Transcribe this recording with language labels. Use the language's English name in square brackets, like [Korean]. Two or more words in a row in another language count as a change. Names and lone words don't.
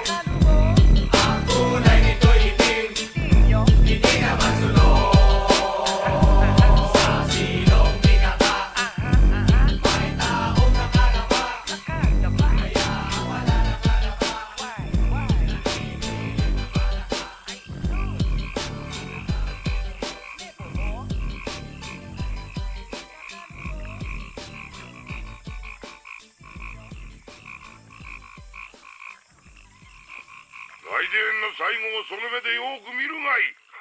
[Filipino] Ang kulay nito'y itim, hindi naman sunog. Sa silong ikaka, may taong nakadapa. Kaya ang wala nakadapa, naninilig na palaka. [Japanese] 来電の最後をその目でよく見るがいい。